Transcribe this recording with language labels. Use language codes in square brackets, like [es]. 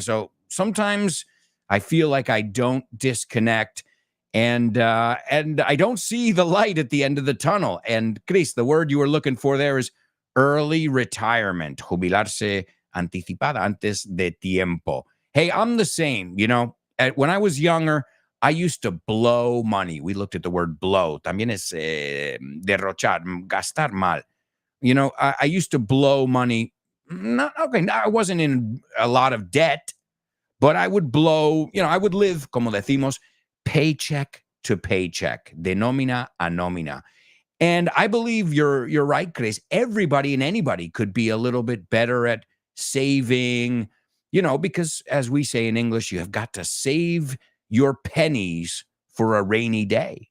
[en] So sometimes I feel like I don't disconnect and I don't see the light at the end of the tunnel. And Chris, the word you were looking for there is early retirement, [es] jubilarse anticipada antes de tiempo. [en] Hey, I'm the same, when I was younger, I used to blow money. We looked at the word blow. [es] También es derrochar, gastar mal. [en] I used to blow money. I wasn't in a lot of debt, but I would blow, I would live, [es] como decimos, [en] paycheck to paycheck, [es] de nómina a nómina. [en] And I believe you're right, Chris. Everybody and anybody could be a little bit better at saving, because as we say in English, you have got to save your pennies for a rainy day.